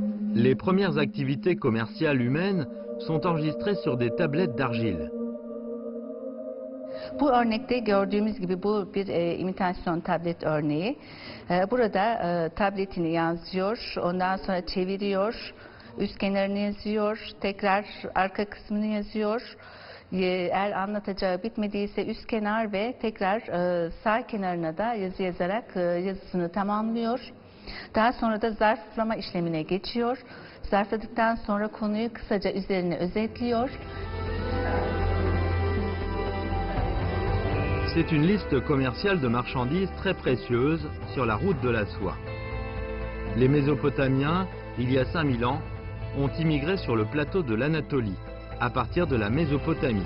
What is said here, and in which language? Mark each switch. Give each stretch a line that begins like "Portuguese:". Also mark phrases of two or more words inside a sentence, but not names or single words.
French: Les premières activités commerciales humaines sont enregistrées sur des tablettes d'argile.
Turkish: Bu örnekte gördüğümüz gibi bu bir imitasyon tablet örneği. Burada tabletini yazıyor, ondan sonra çeviriyor, üst kenarını yazıyor, tekrar arka kısmını yazıyor. Eğer anlatacağı bitmediyse üst kenar ve tekrar sağ kenarına da yazı yazarak yazısını tamamlıyor. Daha sonra da zarflama işlemine geçiyor. Zarfladıktan sonra konuyu kısaca üzerine özetliyor.
French: C'est une liste commerciale de marchandises très précieuse sur la route de la soie. Les Mésopotamiens, il y a 5000 ans, ont immigré sur le plateau de l'Anatolie, à partir de la Mésopotamie.